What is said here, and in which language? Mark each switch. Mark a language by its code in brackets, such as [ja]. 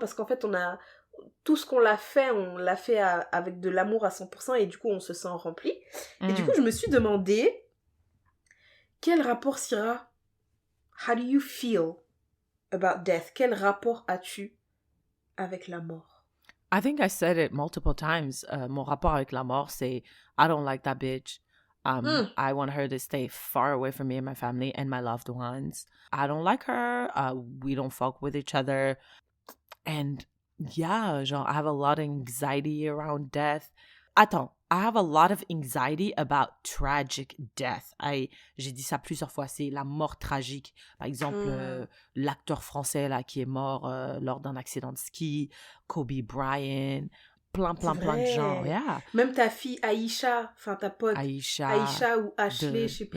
[fr] Non, parce qu'en fait, tout ce qu'on l'a fait, on l'a fait avec de l'amour à 100% et du coup, on se sent rempli. Et du coup, je me suis demandé, quel rapport, Syrah, [en] how do you feel about death? [fr] Quel rapport as-tu avec la mort? [en] I think I said it multiple times. [fr] Mon rapport avec la mort, c'est [en] I don't like that bitch. I want her to stay far away from me and my family and my loved ones. I don't like her. We don't fuck with each other. And yeah, genre, I have a lot of anxiety around death. Attends, I have a lot of anxiety about tragic death. [fr] J'ai dit ça plusieurs fois, c'est la mort tragique. Par exemple, l'acteur français là qui est mort lors d'un accident de ski, Kobe Bryant, plein de gens. [en] Yeah. [fr] Même ta fille Aïcha, enfin ta pote Aïcha ou Ashley, je sais plus.